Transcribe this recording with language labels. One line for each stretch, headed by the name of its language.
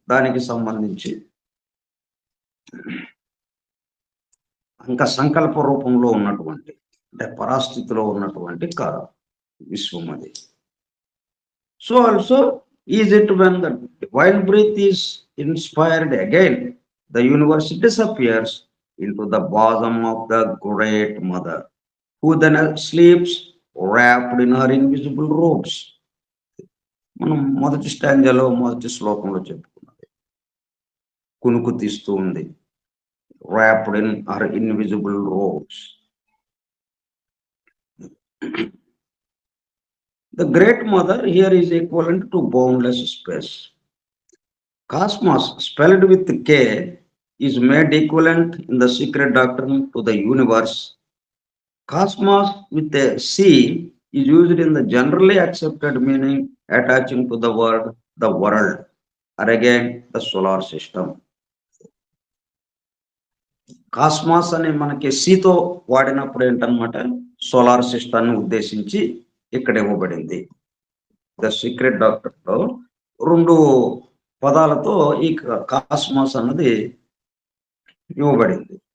Telugu: దానికి సంబంధించి ఇంకా సంకల్ప రూపంలో ఉన్నటువంటి, అంటే పరాస్థితిలో ఉన్నటువంటి విశ్వం అది.
English: So also is it when the divine breath is inspired again, the universe disappears into the bosom of the great mother, who then sleeps wrapped in her invisible robes.
Telugu: మనం మొదటి స్టాంజాలో మొదటి శ్లోకంలో చెప్పుకున్నది, కునుకు తీస్తూ ఉంది,
English: wrapped in her invisible robes. The great mother here is equivalent to boundless space. Cosmos, spelled with K, is made equivalent in the secret doctrine to the universe. Cosmos with a C is used in the generally accepted meaning attaching to the word the world, or again the solar system.
Telugu: Cosmos అనే మనకి సీతో వాడినప్పుడు ఏంటన్నమాట, solar సిస్టాన్ని ఉద్దేశించి ఇక్కడ ఇవ్వబడింది. The secret డాక్టర్లో 2 పదాలతో ఈ cosmos అన్నది ఇవ్వబడింది.